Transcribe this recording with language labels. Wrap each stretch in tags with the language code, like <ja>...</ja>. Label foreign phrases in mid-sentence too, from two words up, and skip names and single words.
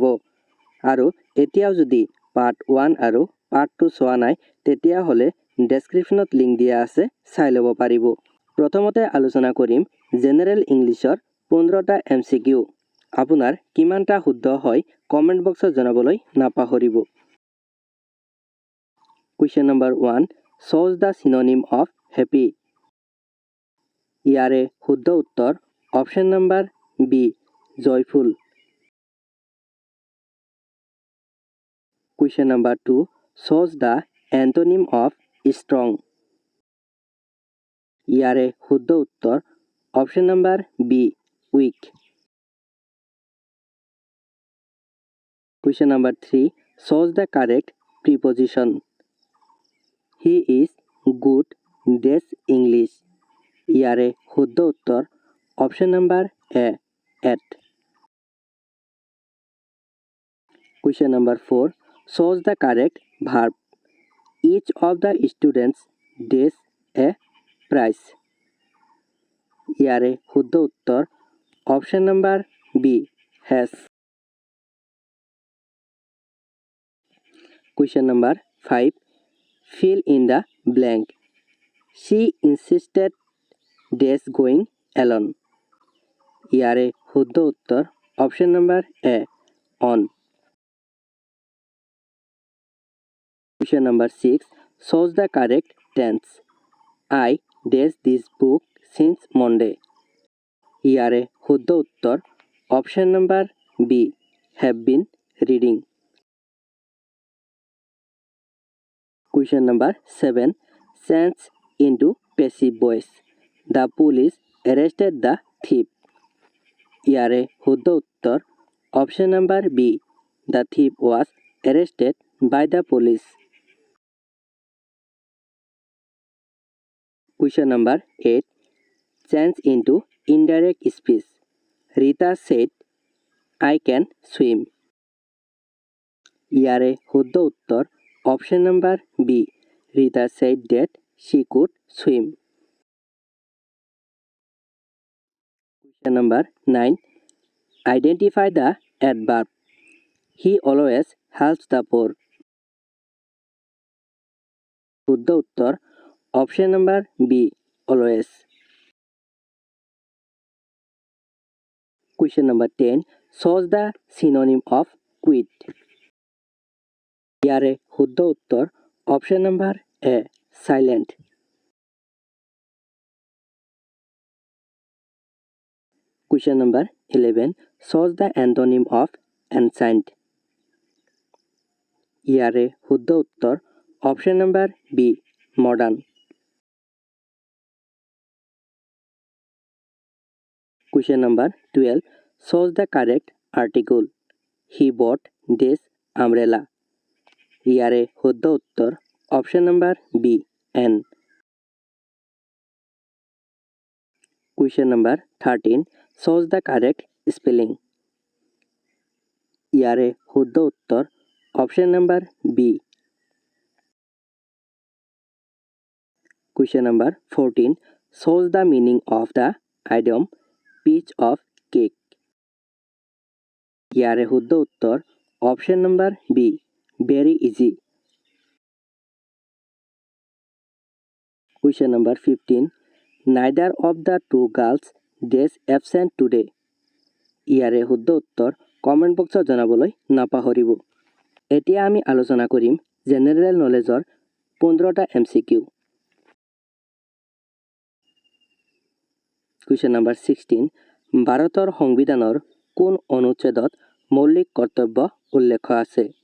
<as>আৰু এতিয়াও যদি পাৰ্ট 1 আৰু পাৰ্ট 2 চোৱা নাই তেতিয়া হলে ডেসক্ৰিপচনত লিংক দিয়া আছে, চাই ল'ব পাৰিব। প্ৰথমতে আলোচনা কৰিম</as> <en>General Englishৰ</en> <as>15টা MCQ। আপোনাৰ কিমানটা শুদ্ধ হয়</as> <en>comment boxত</en> <as>জনাবলৈ নাপাহৰিব।</as> <en>Question number 1, choose the synonym of happy.</en> <as>ইয়াৰে শুদ্ধ উত্তৰ</as> <en>option number B,</en> <as>joyful.</as> <en>Question number 2, choose the antonym of strong.</en> <as>ইয়াৰে শুদ্ধ উত্তৰ</as> <en>option number B,</en> <as>weak.</as> <en>Question number 3, choose the correct preposition. He is good at English.</en> <as>ইয়াৰে শুদ্ধ উত্তৰ</as> <en>option number A,</en> <as>at.</as> <en>Question number 4, choose the correct verb. Each of the students gets a prize.</en> <as>ইয়াৰে শুদ্ধ উত্তৰ</as> <en>option number B,</en> <as>has.</as> <en>Question number 5, fill in the blank. She insisted dash going alone.</en> <as>ইয়াৰে শুদ্ধ উত্তৰ</as> <en>option number A,</en> <as>on.</as> <en>Question number 6, choose the correct tense. I dash this book since Monday.</en> <as>ইয়াৰে শুদ্ধ উত্তৰ</as> <en>option number B, have been reading. Question number 7, change into passive voice. The police arrested the thief.</en> <as>ইয়াৰে শুদ্ধ উত্তৰ</as> <en>option number B, the thief was arrested by the police. Question number 8, change into indirect speech. Rita said, I can swim.</en> <as>ইয়াৰে শুদ্ধ উত্তৰ</as> <en>option number B, Rita said that she could swim. Question number 9, identify the adverb. He always helps the poor.</en> <as>শুদ্ধ উত্তৰ</as> <en>option number B,</en> <as>always.</as> <en>Question number 10, choose the synonym of quit.</en> <as>ইয়াৰে শুদ্ধ উত্তৰ</as> <en>option number A,</en> <as>silent.</as> <en>Question number 11, choose the antonym of ancient.</en> <as>ইয়াৰে শুদ্ধ উত্তৰ</as> <en>option number B,</en> <as>modern.</as> <en>Question number 12, choose the correct article. He bought this umbrella.</en> <as>ইয়াৰে শুদ্ধ উত্তৰ</as> <en>option number B,</en> <as>an.</as> <en>Question number 13, choose the correct spelling.</en> <as>ইয়াৰে শুদ্ধ উত্তৰ</as> <en>option number B. Question number 14, choose the meaning of the idiom piece of cake.</en> <as>ইয়াৰে শুদ্ধ উত্তৰ</as> <en>option number B, very easy. Question number 15, neither of the two girls dash absent today.</en> <as>ইয়াৰে শুদ্ধ উত্তৰ</as> <en>comment boxত</en> <as>জনাবলৈ নাপাহৰিব। এতিয়া আমি আলোচনা কৰিম</as> <en>General Knowledgeৰ</en> <as>15টা MCQ।</as> <en>Question number 16,</en> <as>ভাৰতৰ সংবিধানৰ কোন অনুচ্ছেদত মৌলিক কৰ্তব্য উল্লেখ আছে?</as>